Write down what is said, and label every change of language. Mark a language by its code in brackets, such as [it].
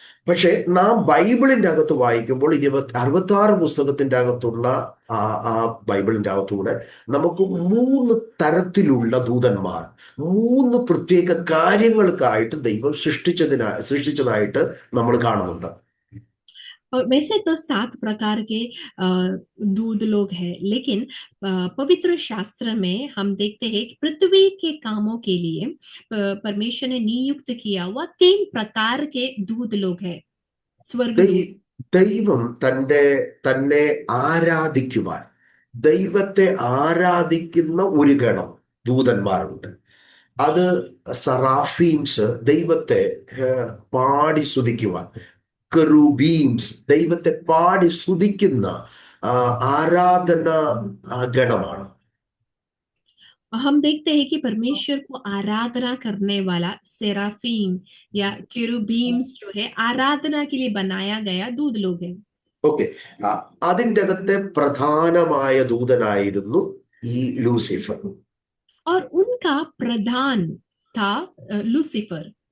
[ml] പക്ഷെ നാം ബൈബിളിന്റെ അകത്ത് വായിക്കുമ്പോൾ 66 പുസ്തകത്തിന്റെ അകത്തുള്ള ആ ബൈബിളിന്റെ അകത്തൂടെ നമുക്ക് 3 തരത്തിലുള്ള ദൂതന്മാർ, 3 പ്രത്യേക കാര്യങ്ങൾക്കായിട്ട് ദൈവം സൃഷ്ടിച്ചതായിട്ട് നമ്മൾ കാണുന്നുണ്ട്. [hi] और वैसे तो 7 प्रकार के दूध लोग हैं, लेकिन पवित्र शास्त्र में हम देखते हैं कि पृथ्वी के कामों के लिए परमेश्वर ने नियुक्त किया हुआ 3 प्रकार के दूध लोग हैं, स्वर्गदूत। [ml] ദൈവം തന്നെ ആരാധിക്കുവാൻ, ദൈവത്തെ ആരാധിക്കുന്ന ഒരു ഗണം ദൂതന്മാരുണ്ട്. അത് സറാഫീംസ്, ദൈവത്തെ പാടി സ്തുതിക്കുവാൻ. കെറൂബീംസ്, ദൈവത്തെ പാടി സ്തുതിക്കുന്ന ആരാധന ഗണമാണ്. [hi] हम देखते हैं कि परमेश्वर को आराधना करने वाला सेराफीम या केरूबीम्स जो है आराधना के लिए बनाया गया दूध लोग है। [ml] ഓക്കെ, അതിൻ്റെ അകത്തെ പ്രധാനമായ ദൂതനായിരുന്നു ഈ ലൂസിഫർ. [hi] और उनका प्रधान था लूसीफर।